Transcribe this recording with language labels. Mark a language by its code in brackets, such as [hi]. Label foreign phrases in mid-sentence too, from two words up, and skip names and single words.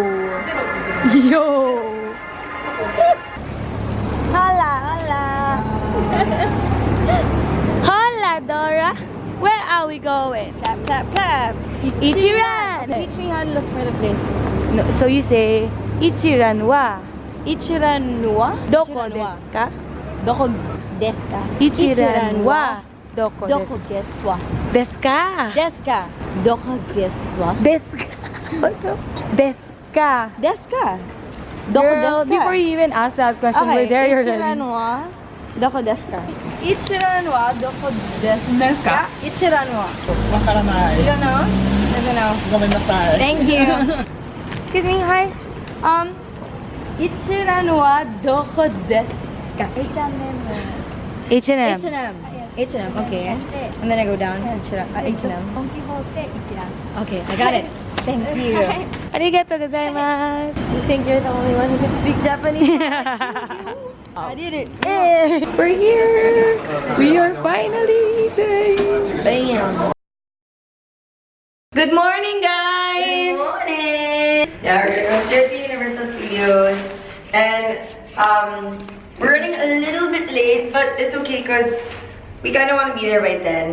[en] Yo. Hala, hala. Hola, Dora. Where are we going? Tap, tap, tap. Ichiran. Teach me how to look for the place. No, so you say Ichiran wa [ja] 一蘭は? どこですか? どこですか? 一蘭はどこ Doko desu ですわ? ですか? ですか? どこですわ? ですか? ですか?どこ [en] Girl, [ja] desu ka? [en] before you even ask that question, Okay, we're there Ichiran already. [ja] はどこですか?一蘭はどこですか?一蘭は. [en] You don't know? Doesn't know. Thank you. Excuse me, hi. [ja] 一蘭はどこですか? [en] H&M. H&M, okay. And then I go down. H&M. Okay, I got it. Thank you. [ja] ありがとうございます. [en] You think you're the only one who can speak Japanese? I did it. Hey. We're here. We are finally eating. Bam. Good morning, guys. Good morning. Yeah, we're gonna go straight to Universal Studios, and we're running a little bit late, but it's okay because we kind of want to be there by then.